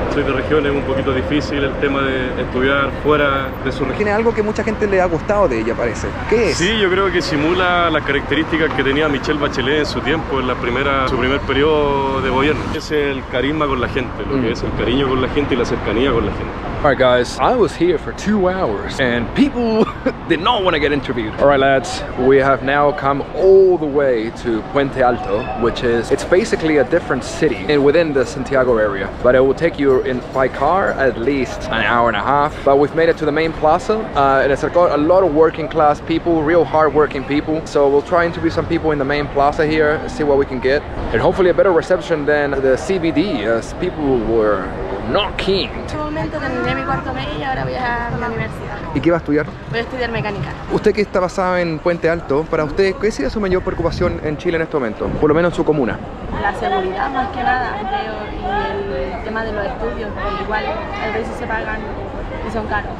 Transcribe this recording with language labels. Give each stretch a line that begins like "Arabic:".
Spanish: Soy de regiones, es un poquito difícil el tema de estudiar fuera de su región. Tiene algo que mucha gente le ha gustado de ella, parece. ¿Qué es? Sí, yo creo que simula las características que tenía Michelle Bachelet en su tiempo, en su primer periodo de gobierno. Es el carisma con la gente, lo que es el cariño con la gente y la cercanía con la gente.
English: Alright guys, I was here for 2 hours and people did not want to get interviewed. Alright lads, we have now come all the way to Puente Alto, it's basically a different city within the Santiago area, but it will take you by car at least an hour and a half. But we've made it to the main plaza and it's got a lot of working class people, real hard working people. So we'll try and interview some people in the main plaza here, see what we can get, and hopefully a better reception than the CBD, as people were not keen.
Spanish: En este momento terminé mi cuarto medio y ahora voy a la universidad. ¿Y qué va a estudiar? Voy a estudiar mecánica. Usted que está basado en Puente Alto, para usted, ¿qué sería su mayor preocupación en Chile en este momento? Por lo menos en su comuna. La seguridad más que nada, creo, y el tema de los estudios, que igual a veces se pagan y son caros.